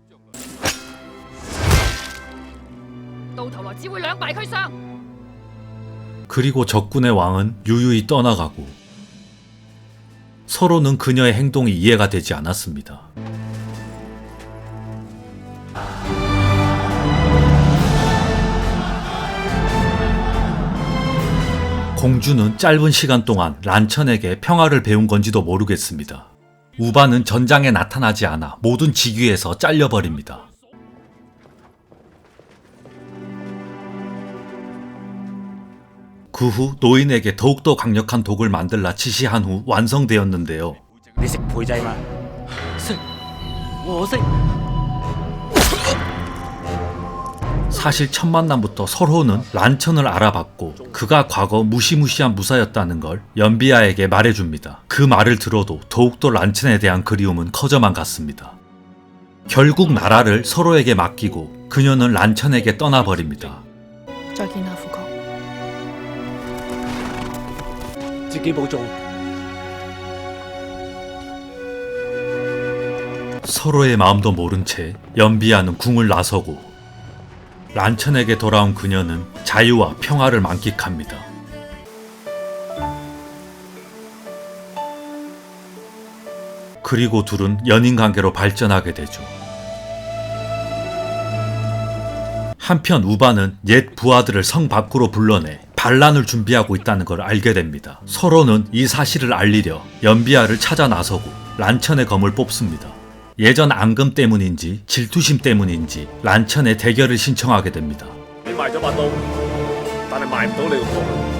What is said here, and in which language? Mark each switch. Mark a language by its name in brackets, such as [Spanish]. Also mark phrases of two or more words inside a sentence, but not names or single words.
[Cantonese] 到頭來只會兩敗俱傷。 [Korean] 그리고 적군의 왕은 유유히 떠나가고 서로는 그녀의 행동이 이해가 되지 않았습니다. 공주는 짧은 시간 동안 란천에게 평화를 배운 건지도 모르겠습니다. 우바는 전장에 나타나지 않아 모든 직위에서 잘려버립니다. 그 후 노인에게 더욱더 강력한 독을 만들라 지시한 후 완성되었는데요. [Cantonese] 你識配製嗎？識，我識。 [Korean] 사실 첫 만남부터 서로는 란천을 알아봤고 그가 과거 무시무시한 무사였다는 걸 연비아에게 말해줍니다. 그 말을 들어도 더욱더 란천에 대한 그리움은 커져만 갔습니다. 결국 나라를 서로에게 맡기고 그녀는 란천에게 떠나버립니다. [Cantonese] 再見啦，富哥。自己保重。 [Korean] 서로의 마음도 모른 채 연비야는 궁을 나서고 란천에게 돌아온 그녀는 자유와 평화를 만끽합니다. 그리고 둘은 연인관계로 발전하게 되죠. 한편 우바는 옛 부하들을 성 밖으로 불러내 반란을 준비하고 있다는 걸 알게 됩니다. 서로는 이 사실을 알리려 연비야를 찾아 나서고 란천의 검을 뽑습니다. 예전 앙금 때문인지 질투심 때문인지 란천의 대결을 신청하게 됩니다. [Cantonese] 你賣咗把刀，但係賣唔到你個國。